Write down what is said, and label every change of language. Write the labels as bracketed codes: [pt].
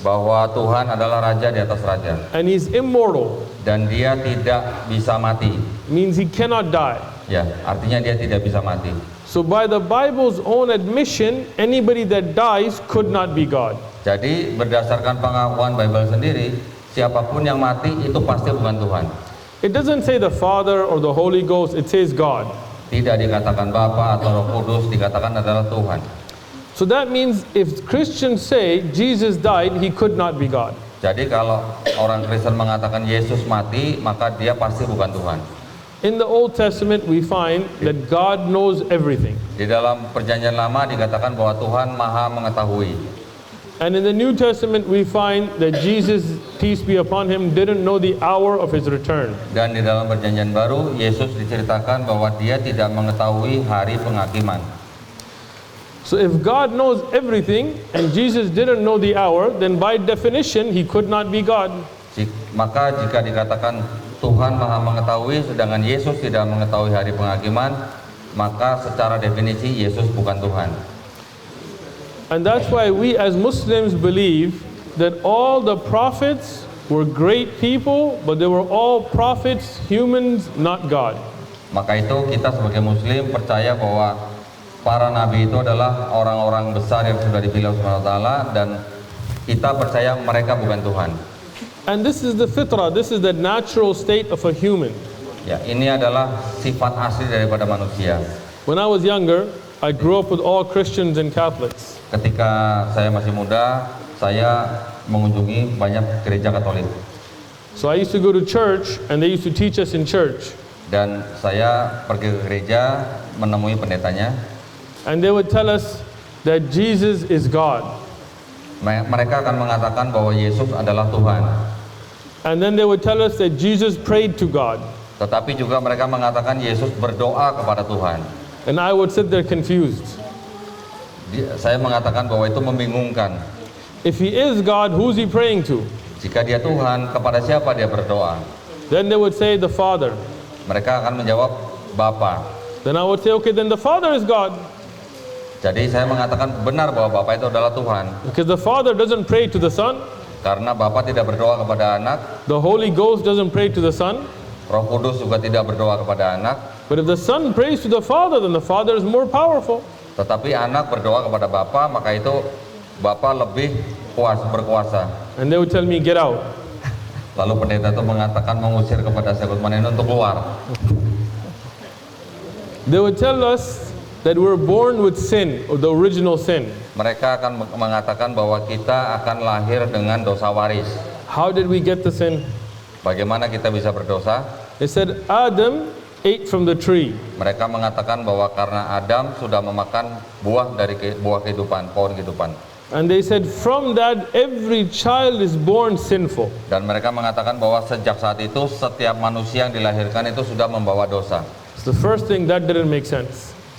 [id] bahwa Tuhan adalah raja di atas raja [en] and he's immortal, [id] dan dia tidak bisa mati. [en] means he cannot die. [id] Ya, artinya dia tidak bisa mati. [en] So by the Bible's own admission, anybody that dies could not be God. [id] Jadi berdasarkan pengakuan Bible sendiri, siapapun yang mati itu pasti bukan Tuhan. [en] It doesn't say the Father or the Holy Ghost, it says God. [id] Tidak dikatakan Bapa atau Roh Kudus, dikatakan adalah Tuhan. [en] So that means if Christians say Jesus died, he could not be God. [id] Jadi kalau orang Kristen mengatakan Yesus mati, maka dia pasti bukan Tuhan. [en] In the Old Testament, we find that God knows everything. [id] Di dalam Perjanjian Lama dikatakan bahwa Tuhan Maha mengetahui. [en] And in the New Testament, we find that Jesus, peace be upon him, didn't know the hour of his return. [id] Dan di dalam Perjanjian Baru, Yesus diceritakan bahwa dia tidak mengetahui hari penghakiman. [en] So if God knows everything and Jesus didn't know the hour, then by definition, he could not be God. [id] Maka jika dikatakan Tuhan Maha mengetahui sedangkan Yesus tidak mengetahui hari penghakiman, maka secara definisi Yesus bukan Tuhan. [en] And that's why we as Muslims believe that all the prophets were great people, but they were all prophets, humans, not God. [id] Maka itu kita sebagai Muslim percaya bahwa para nabi itu adalah orang-orang besar yang sudah dipilih oleh Allah dan kita percaya mereka bukan Tuhan. [en] And this is the fitrah, this is the natural state of a human. [id] Ya, ini adalah sifat asli daripada manusia. [en] When I was younger, I grew up with all Christians and Catholics. [id] Ketika saya masih muda, saya mengunjungi banyak gereja Katolik. [en] So I used to go to church and they used to teach us in church. [id] Dan saya pergi ke gereja menemui pendetanya. [en] And they would tell us that Jesus is God. [id] Mereka akan mengatakan bahwa Yesus adalah Tuhan. [en] And then they would tell us that Jesus prayed to God. [id] Tetapi juga mereka mengatakan Yesus berdoa kepada Tuhan. [en] And I would sit there confused. [id] Saya mengatakan bahwa itu membingungkan. [en] If he is God, who's he praying to? [id] Jika dia Tuhan, kepada siapa dia berdoa? [en] Then they would say the Father. [id] Mereka akan menjawab Bapa. [en] Then I would say, okay, then the Father is God. [id] Jadi saya mengatakan benar bahwa Bapa itu adalah Tuhan. [en] Because the Father doesn't pray to the Son. [id] Karena Bapa tidak berdoa kepada anak, [en] The Holy Ghost doesn't pray to the Son. [id] Roh Kudus juga tidak berdoa kepada anak, [en] But if the Son prays to the Father, then the Father is more powerful. [id] tetapi anak berdoa kepada Bapa, maka itu Bapa lebih berkuasa. [en] And they would tell me, get out. [id] Lalu pendeta itu mengatakan mengusir kepada Sekut Maneno untuk keluar. [en] They would tell us that we're born with sin, or the original sin. [id] Mereka akan mengatakan bahwa kita akan lahir dengan dosa waris. [en] How did we get the sin? [id] Bagaimana kita bisa berdosa? [en] They said Adam ate from the tree. [id] Mereka mengatakan bahwa karena Adam sudah memakan buah dari buah kehidupan, pohon kehidupan. [en] And they said from that every child is born sinful. [id] Dan mereka mengatakan bahwa sejak saat itu setiap manusia yang dilahirkan itu sudah membawa dosa. [en] It's the first thing that didn't make sense.